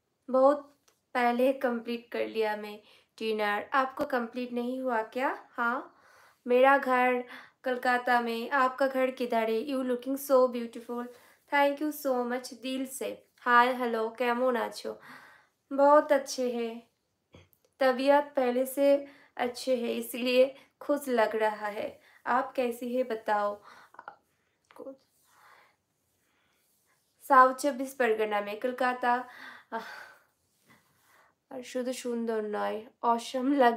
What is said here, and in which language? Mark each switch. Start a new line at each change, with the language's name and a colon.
Hindi: बहुत पहले कंप्लीट कर लिया मैं डिनर, आपको कंप्लीट नहीं हुआ क्या? हाँ, मेरा घर कलकत्ता में, आपका घर किधर है?
English: You looking so beautiful, thank you so much दिल से।
Bangla: हाय हेलो, কেমন আছো?
Hindi: बहुत अच्छे हैं, तबीयत पहले से अच्छे है, इसलिए खुश लग रहा है। आप कैसी है बताओ? साउथ 24 परगना में, कलकाता।
Bangla: আর শুধু সুন্দর নয়, অসম লাগছে।